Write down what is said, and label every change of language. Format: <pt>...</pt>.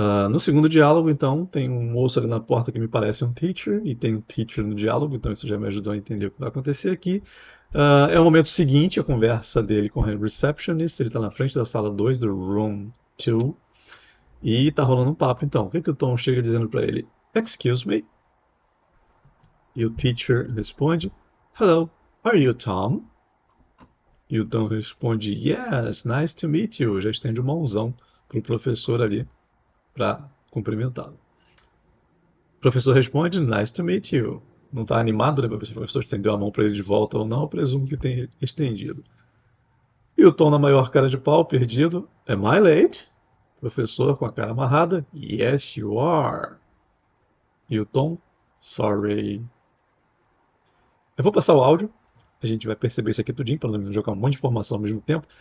<pt>No segundo diálogo, então, tem um moço ali na porta que me parece um teacher, e tem um teacher no diálogo, então isso já me ajudou a entender o que vai acontecer aqui. É o momento seguinte, a conversa dele com o receptionist, ele está na frente da sala 2, do room 2, e está rolando um papo, então. O que o Tom chega dizendo para ele?</pt> <en>Excuse me?</en> <pt>E o teacher responde,</pt> <en>hello, are you Tom?</en> <pt>E o Tom responde,</pt> <en>yes, nice to meet you.</en> <pt>Já estende uma mãozão para o professor ali, para cumprimentá-lo. O professor responde,</pt> <en>nice to meet you.</en> <pt>Não está animado, né, para ver se o professor estendeu a mão para ele de volta ou não, eu presumo que tem estendido. E o Tom, na maior cara de pau, perdido,</pt> <en>am I late?</en> <pt>Professor, com a cara amarrada,</pt> <en>yes you are.</en> <pt>E o Tom,</pt> <en>sorry.</en> <pt>Eu vou passar o áudio, a gente vai perceber isso aqui tudinho, para não jogar um monte de informação ao mesmo tempo.</pt>